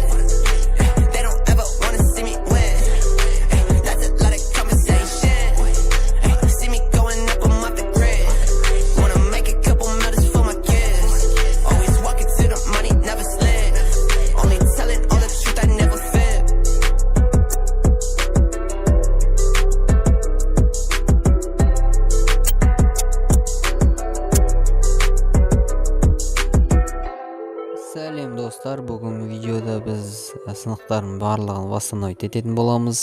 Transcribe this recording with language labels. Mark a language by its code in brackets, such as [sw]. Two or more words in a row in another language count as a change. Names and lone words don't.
[en] They don't ever wanna see me win. That's a lot of conversation. See me going up, I'm off the grid. Wanna make a couple millions for my kids. Always walking to the money, never slip. Only telling all the truth, I never fib. [kk] Сәлем достар, бүгінгі видеода біз сынықтардың барлығын восстановить ететін боламыз.